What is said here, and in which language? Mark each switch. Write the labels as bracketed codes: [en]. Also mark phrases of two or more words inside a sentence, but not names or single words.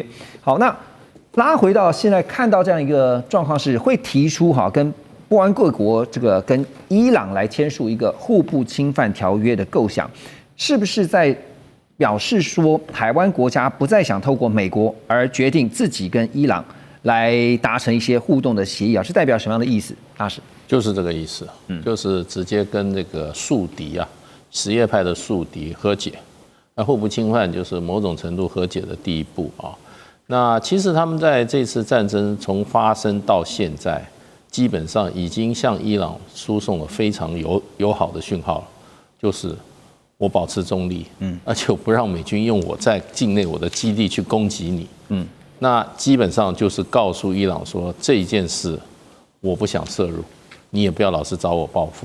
[zh] 好，那拉回到現在看到這樣一個狀況，是會提出跟波灣各國這個跟伊朗來簽署一個互不侵犯條約的構想，是不是在表示說台灣國家不再想透過美國，而決定自己跟伊朗來達成一些互動的協議是代表什麼樣的意思？大使就是這個意思，就是直接跟這個宿敵什葉派的宿敵和解。那互不侵犯就是某種程度和解的第一步那其實他們在這次戰爭從發生到現在，基本上已經向伊朗輸送了非常友好的訊號了，就是我保持中立，而且我不讓美軍用我在境內我的基地去攻擊你， 那基本上就是告訴伊朗說這一件事我不想涉入，你也不要老是找我報復。